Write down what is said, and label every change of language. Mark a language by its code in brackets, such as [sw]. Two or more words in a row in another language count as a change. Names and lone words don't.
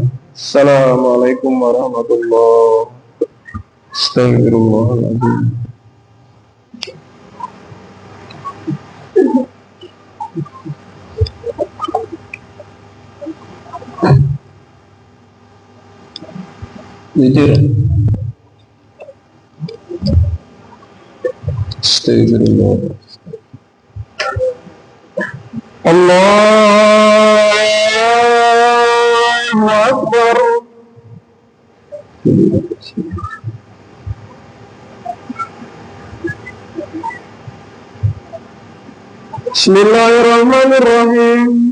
[ar] السلام عليكم ورحمة الله. أستغفر الله العظيم. [id] Jujur. [ar] أستغفر الله. الله أكبر. بسم الله الرحمن الرحيم.